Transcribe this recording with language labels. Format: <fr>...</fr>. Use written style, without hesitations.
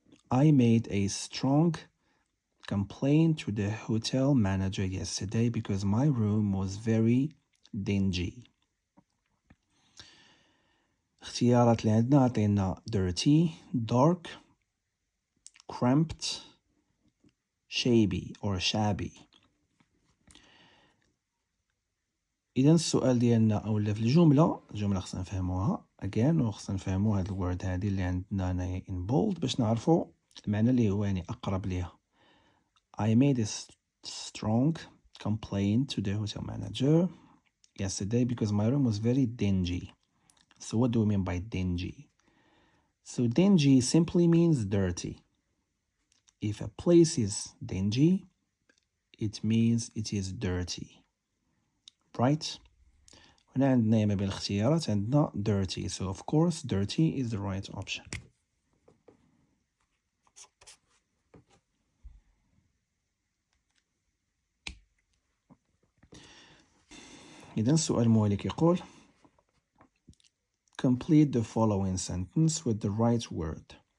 <en>I made a strong complaint to the hotel manager yesterday because my room was very dingy.</en> <ar>اختيارات اللي عندنا عطينا</ar> <en>dirty, dark, cramped, shabby.</en> <ar>إذا السؤال ديالنا أولا في الجملة خصنا نفهموها again وخصنا نفهمو هاد الورد هادي اللي عندنا هنايا</ar> <en>in bold</en> <ar>باش نعرفو المعنى اللي هو يعني أقرب ليها. I made a strong complaint to the hotel manager yesterday because my room was very dingy.</ar> <en>So what do we mean by dingy? So dingy simply means dirty. If a place is dingy, it means it is dirty. Right?</en> <ar>هنا عندنا ما بين الاختيارات عندنا dirty.</ar> <en>So of course dirty is the right option.</en> <ar>إذا السؤال الموالي كيقول</ar> <en>complete the following sentence with the right word.</en>